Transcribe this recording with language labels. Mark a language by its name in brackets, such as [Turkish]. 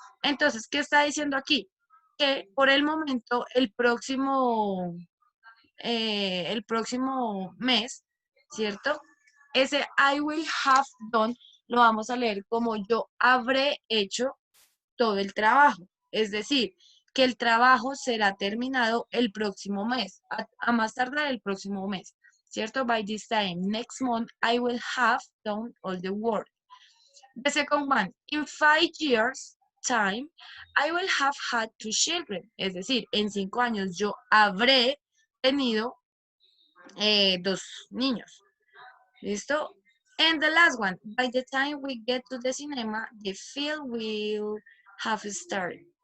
[Spanish] Entonces, ¿qué está diciendo aquí? Que por el momento, el próximo mes, ¿cierto? Ese [English] I will have done [Spanish] lo vamos a leer como yo habré hecho todo el trabajo. Es decir, que el trabajo será terminado el próximo mes, a más tardar el próximo mes, ¿cierto? [English] By this time, next month, I will have done all the work. The second one, in 5 years time, I will have had 2 children. [Spanish] Es decir, en 5 años yo habré tenido 2 niños. ¿Listo? [English] And the last one, by the time we get to the cinema, the film will have started.